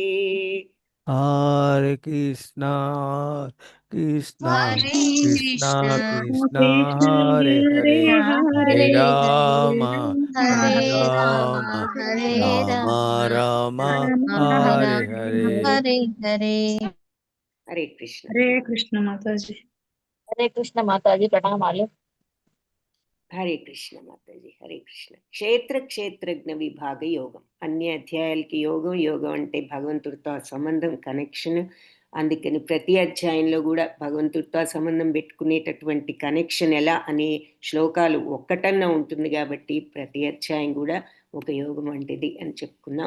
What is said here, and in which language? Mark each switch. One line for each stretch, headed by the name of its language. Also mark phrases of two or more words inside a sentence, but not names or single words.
Sanskrit: हरे कृष्णा कृष्णा कृष्णा कृष्णा हरे हरे, हरे राम राम राम हरे हरे. हरे कृष्ण. हरे कृष्ण माताजी. हरे कृष्ण माताजी, प्रणामालु.
Telugu: హరే కృష్ణ మాతాజీ. హరే కృష్ణ. క్షేత్ర క్షేత్రజ్ఞ విభాగ యోగం. అన్ని అధ్యాయాలకి యోగం అంటే భగవంతుడితో సంబంధం, కనెక్షన్. అందుకని ప్రతి అధ్యాయంలో కూడా భగవంతుడితో సంబంధం పెట్టుకునేటటువంటి కనెక్షన్ ఎలా అనే శ్లోకాలు ఒక్కటన్నా ఉంటుంది కాబట్టి ప్రతి అధ్యాయం కూడా ఒక యోగం వంటిది అని చెప్పుకున్నాం.